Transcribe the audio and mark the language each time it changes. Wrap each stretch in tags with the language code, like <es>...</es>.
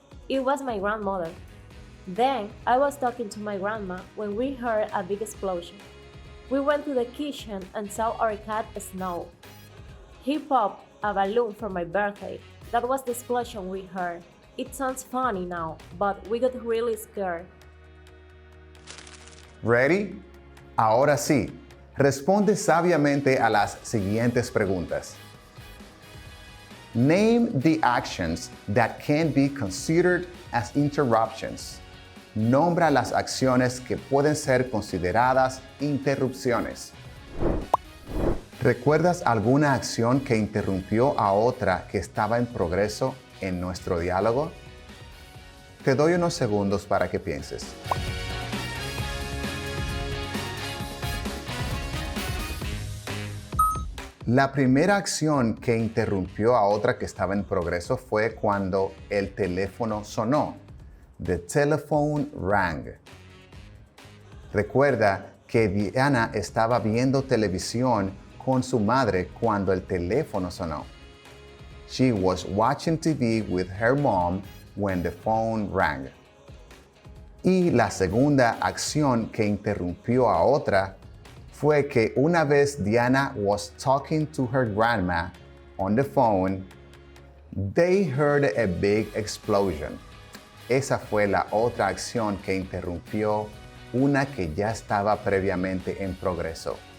<en>It was my grandmother. Then I was talking to my grandma when we heard a big explosion. We went to the kitchen and saw our cat Snow. He popped a balloon for my birthday. That was the explosion we heard. It sounds funny now, but we got really scared. Ready?</en> <es>Ahora sí, responde sabiamente a las siguientes preguntas.</es> <en>Name the actions that can be considered as interruptions.</en> <es>Nombra las acciones que pueden ser consideradas interrupciones. ¿Recuerdas alguna acción que interrumpió a otra que estaba en progreso en nuestro diálogo? Te doy unos segundos para que pienses. La primera acción que interrumpió a otra que estaba en progreso fue cuando el teléfono sonó.</es> <en>The telephone rang.</en> <es>Recuerda que Diana estaba viendo televisión con su madre cuando el teléfono sonó.</es> <en>She was watching TV with her mom when the phone rang.</en> <es>Y la segunda acción que interrumpió a otra fue que una vez Diana</es> <en>was talking to her grandma on the phone, they heard a big explosion.</en> <es>Esa fue la otra acción que interrumpió una que ya estaba previamente en progreso.</es>